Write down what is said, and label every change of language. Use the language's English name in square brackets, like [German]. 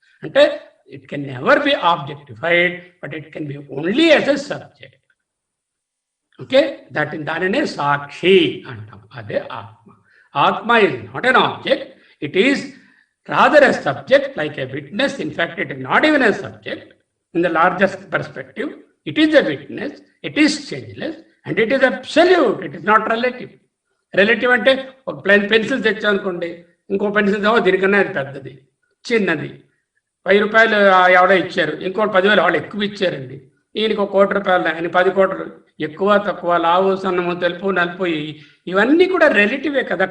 [Telugu] అంటే [English] it can never be objectified, but it can be only as a subject. [Telugu] Okay, దానినే సాక్షి అంటాం. అదే ఆత్మ. [English] ఆత్మ is not an object, it is rather a subject, like a witness. In fact, it is not even a subject in the largest perspective. It is a witness, it is changeless, and it is absolute, it is not relative. [Telugu] Relative అంటే ఒక pencil తెచ్చానుకోండి, ఇంకో pencil దీనికన్నా అది పెద్దది, చిన్నది. 10 రూపాయలు ఎవడో ఇచ్చారు, ఇంకోటి 10,000 వాళ్ళు ఎక్కువ ఇచ్చారండి. ఈయనకి 1 కోటి రూపాయలు, ఆయన 10 కోట్లు. ఎక్కువ తక్కువ, లావు సన్నము, తెలుపు నలుపు, ఇవన్నీ కూడా రిలేటివే కదా.